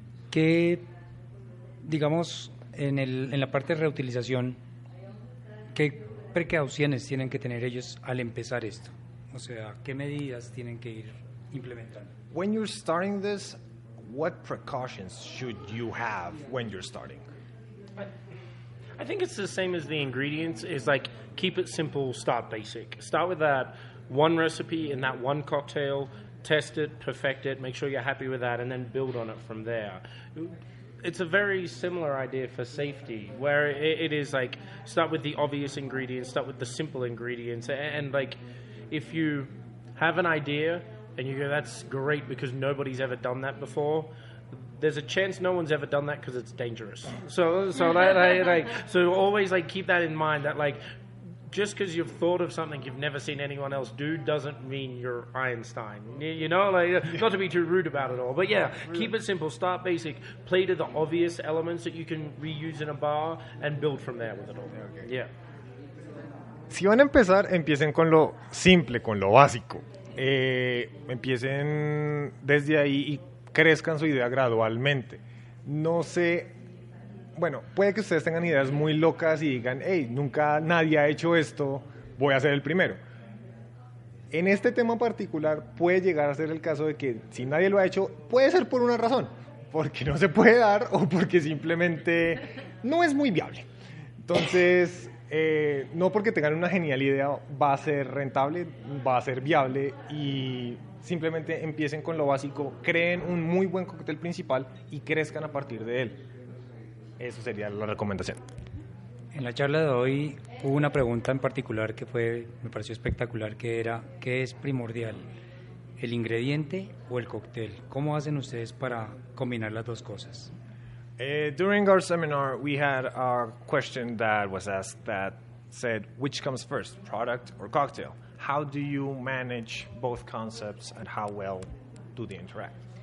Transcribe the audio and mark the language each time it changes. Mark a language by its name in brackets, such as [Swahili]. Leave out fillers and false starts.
[Spanish] ¿Qué, digamos, en la parte de reutilización, qué precauciones tienen que tener ellos al empezar esto? O sea, ¿qué medidas tienen que ir implementando? [English] When you're starting this, what precautions should you have when you're starting? I think it's the same as the ingredients. Is like keep it simple, start basic. Start with that one recipe in that one cocktail, test it, perfect it, make sure you're happy with that, and then build on it from there. It's a very similar idea for safety, where it is like start with the obvious ingredients, start with the simple ingredients, and like if you have an idea and you go, that's great because nobody's ever done that before, there's a chance no one's ever done that because it's dangerous. So always like keep that in mind, that like just because you've thought of something you've never seen anyone else do doesn't mean you're Einstein. You know, like not to be too rude about it all, but yeah, keep it simple, start basic, play to the obvious elements that you can reuse in a bar and build from there with it all. Yeah. [Spanish] Si van a empezar, empiecen con lo simple, con lo básico. empiecen desde ahí y crezcan su idea gradualmente. No sé, bueno, puede que ustedes tengan ideas muy locas y digan, hey, nunca nadie ha hecho esto, voy a ser el primero. En este tema particular puede llegar a ser el caso de que si nadie lo ha hecho, puede ser por una razón, porque no se puede dar o porque simplemente no es muy viable. Entonces, no porque tengan una genial idea va a ser rentable, va a ser viable, y simplemente empiecen con lo básico, creen un muy buen cóctel principal y crezcan a partir de él. Eso sería la recomendación. En la charla de hoy hubo una pregunta en particular que me pareció espectacular, que era, ¿qué es primordial? ¿El ingrediente o el cóctel? ¿Cómo hacen ustedes para combinar las dos cosas? [English] During our seminar, we had a question that was asked that said, which comes first, product or cocktail? How do you manage both concepts and how well do they interact?